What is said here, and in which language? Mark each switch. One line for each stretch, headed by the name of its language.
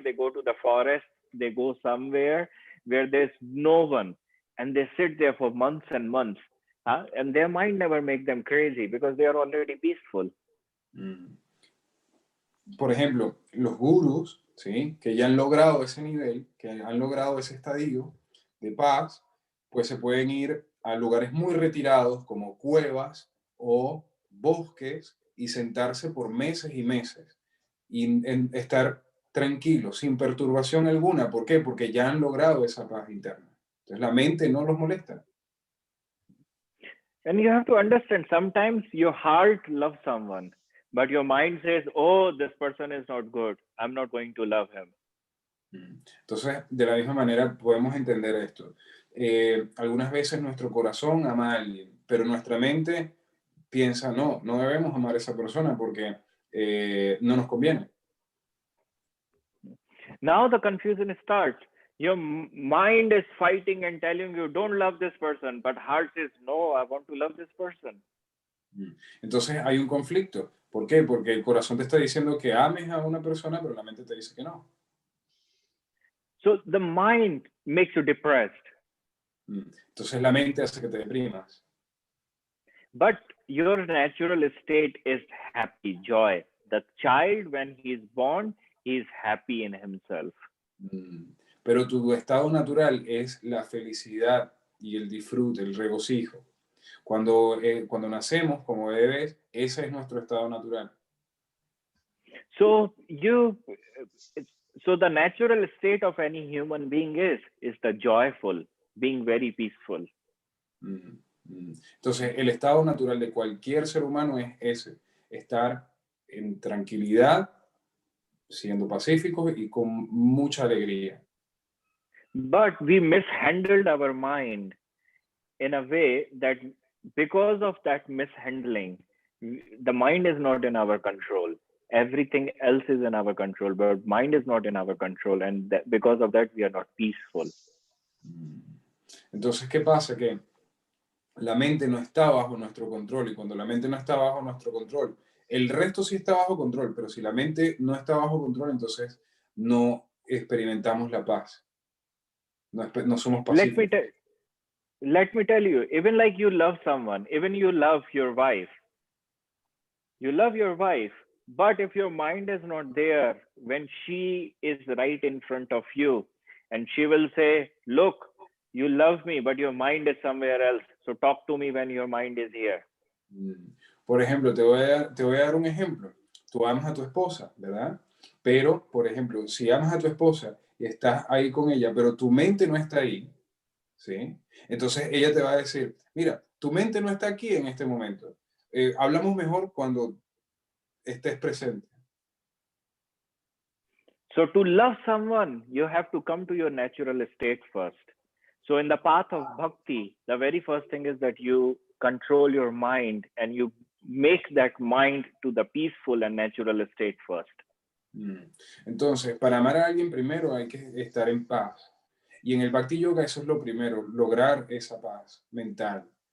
English: They go to the forest, they go somewhere where there's no one, and they sit there for months and months And their mind never make them crazy because they are already peaceful.
Spanish: Por ejemplo, los gurús, ¿sí? Que ya han logrado ese nivel, que han logrado ese estadio de paz, pues se pueden ir a lugares muy retirados como cuevas o bosques y sentarse por meses y meses y estar tranquilos, sin perturbación alguna. ¿Por qué? Porque ya han logrado esa paz interna. Entonces la mente no los molesta.
English: And you have to understand, sometimes your heart loves someone, but your mind says, oh, this person is not good. I'm not going to love him.
Spanish: Entonces, de la misma manera podemos entender esto. Algunas veces nuestro corazón ama a alguien, pero nuestra mente piensa, no, no debemos amar a esa persona porque no nos conviene.
English: Now the confusion starts. Your mind is fighting and telling you, don't love this person, but heart says, no, I want to love this person.
Spanish: Entonces hay un conflicto. ¿Por qué? Porque el corazón te está diciendo que ames a una persona, pero la mente te dice que no.
English: So the mind makes you depressed.
Spanish: Entonces la mente hace que te deprimas.
English: But your natural state is happy, joy. The child, when he is born, he is happy in himself.
Spanish: Pero tu estado natural es la felicidad y el disfrute, el regocijo. Cuando nacemos como bebés, ese es nuestro estado natural.
English: So the natural state of any human being is the joyful, being very peaceful.
Spanish: Entonces, el estado natural de cualquier ser humano es ese, estar en tranquilidad, siendo pacíficos y con mucha alegría.
English: But we mishandled our mind in a way that because of that mishandling, the mind is not in our control. Everything else is in our control, but mind is not in our control. And because of that, we are not peaceful.
Spanish: Entonces, ¿qué pasa? Que la mente no está bajo nuestro control, y cuando la mente no está bajo nuestro control, el resto sí está bajo control, pero si la mente no está bajo control, entonces no experimentamos la paz. No somos pacíficos.
English: Let me tell you, even like you love someone, even you love your wife, but if your mind is not there when she is right in front of you, and she will say, look, you love me, but your mind is somewhere else. So talk to me when your mind is here.
Spanish: Por ejemplo, te voy a dar un ejemplo. Tú amas a tu esposa, ¿verdad? Pero, por ejemplo, si amas a tu esposa y estás ahí con ella, pero tu mente no está ahí, ¿sí? Entonces ella te va a decir, mira, tu mente no está aquí en este momento. Hablamos mejor cuando estés presente.
English: So to love someone, you have to come to your natural state first. So in the path of bhakti, the very first thing is that you control your mind and you make that mind to the peaceful and natural state first.
Spanish: Entonces, para amar a alguien primero hay que estar en paz. Y en el Bhakti Yoga eso es lo primero, lograr esa paz mental.